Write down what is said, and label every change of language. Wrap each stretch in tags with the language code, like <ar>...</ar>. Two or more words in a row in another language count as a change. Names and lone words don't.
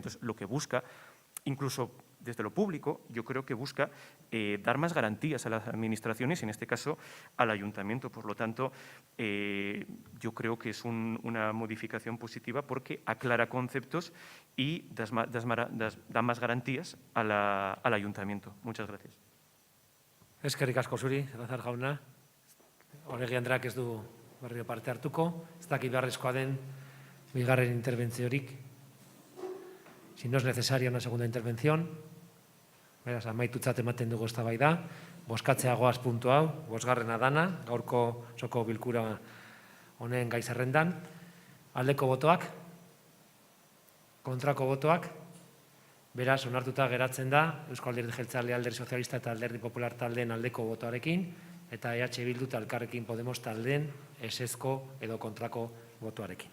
<es>Entonces, lo que busca, incluso desde lo público, yo creo que busca dar más garantías a las administraciones, y en este caso al ayuntamiento. Por lo tanto, yo creo que es una modificación positiva porque aclara conceptos y da más garantías al ayuntamiento. Muchas gracias.</es> <eu>Eskerrik asko zuri, Salazar jauna. Oregi Andreak ez du berriro parte hartuko. Ez dakit beharrezkoa den bigarren interbentziorik.</eu> <es>Si no es necesaria una segunda intervención,</es> <eu>beraz, amaitutzat ematen dugu eztabaida. Bozkatzea goaz puntu hau, 5. dana, gaurko osoko bilkura honen gai zerrendan. Aldeko botoak, kontrako botoak, beraz, onartuta geratzen da Eusko Alderdi Jeltzalea, Alderdi Sozialista eta Alderdi Popular taldeen aldeko botoarekin, eta EH Bildu eta Elkarrekin Podemos taldeen esezko edo kontrako botoarekin.</eu>